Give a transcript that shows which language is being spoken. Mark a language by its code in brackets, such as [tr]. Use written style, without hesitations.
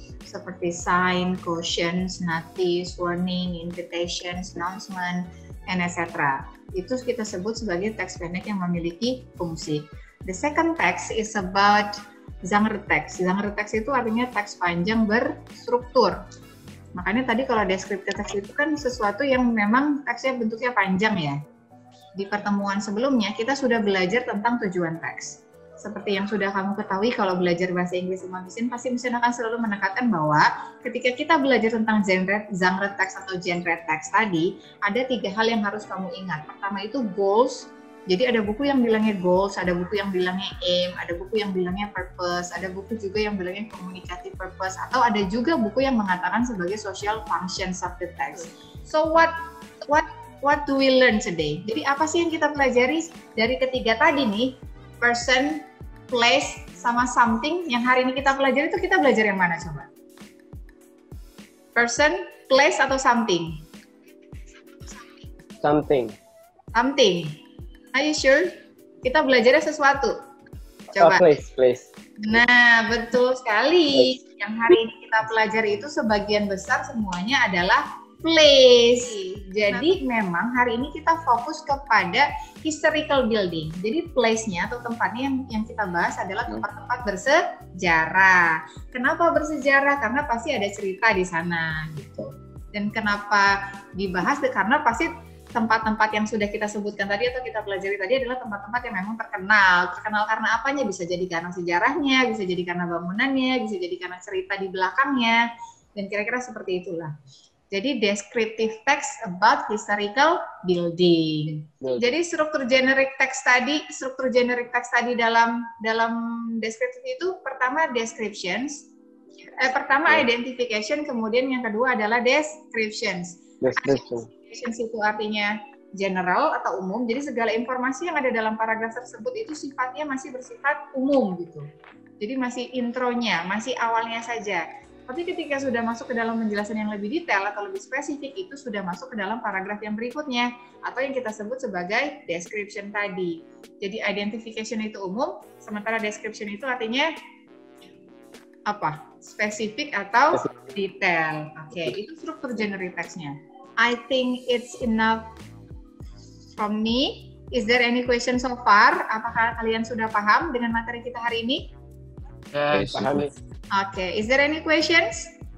[en] Seperti sign, cautions, notice, warning, invitations, announcement, and etc. [id] Itu kita sebut sebagai teks pendek yang memiliki fungsi. [en] The second text is about genre text. [id] Genre text itu artinya teks panjang berstruktur. Makanya tadi kalau descriptive text itu kan sesuatu yang memang teksnya bentuknya panjang ya. Di pertemuan sebelumnya kita sudah belajar tentang tujuan teks. Seperti yang sudah kamu ketahui kalau belajar bahasa Inggris sama Miss Yen, pasti Miss Yen akan selalu menekankan bahwa ketika kita belajar tentang genre teks atau genre teks tadi, ada 3 hal yang harus kamu ingat. Pertama itu goals. Jadi ada buku yang bilangnya goals, ada buku yang bilangnya aim, ada buku yang bilangnya purpose, ada buku juga yang bilangnya communicative purpose, atau ada juga buku yang mengatakan sebagai [en] social functions of the text. So what do we learn today? [id] Jadi apa sih yang kita pelajari dari ketiga tadi nih? [en] Person, place, sama something. [id] Yang hari ini kita pelajari itu kita belajar yang mana coba? Person, place, atau something? [en] Something. [id] Something. [en] Are you sure? [id] Kita belajarnya sesuatu. Coba. [en] Place. [id] Nah, betul sekali. Yang hari ini kita pelajari itu sebagian besar semuanya adalah place. Jadi memang hari ini kita fokus kepada historical building. Jadi place-nya atau tempatnya yang kita bahas adalah tempat-tempat bersejarah. Kenapa bersejarah? Karena pasti ada cerita di sana gitu. Dan kenapa dibahas? Karena pasti tempat-tempat yang sudah kita sebutkan tadi atau kita pelajari tadi adalah tempat-tempat yang memang terkenal. Terkenal karena apanya? Bisa jadi karena sejarahnya, bisa jadi karena bangunannya, bisa jadi karena cerita di belakangnya, dan kira-kira seperti itulah. [en] Jadi descriptive text about historical building. [id] Jadi struktur generic text tadi dalam descriptive itu pertama descriptions, pertama identification, kemudian yang kedua adalah descriptions. Descriptions itu artinya general atau umum, jadi segala informasi yang ada dalam paragraf tersebut itu sifatnya masih bersifat umum gitu. Jadi masih intronya, masih awalnya saja. Tapi ketika sudah masuk ke dalam penjelasan yang lebih detail atau lebih spesifik, itu sudah masuk ke dalam paragraf yang berikutnya, atau yang kita sebut sebagai description tadi. Jadi identification itu umum, sementara description itu artinya apa? Spesifik atau detail. Oke, itu struktur generic text-nya. [en] I think it's enough from me. Is there any question so far? [id] Apakah kalian sudah paham dengan materi kita hari ini? [en] Yes, paham. Okay, is there any questions?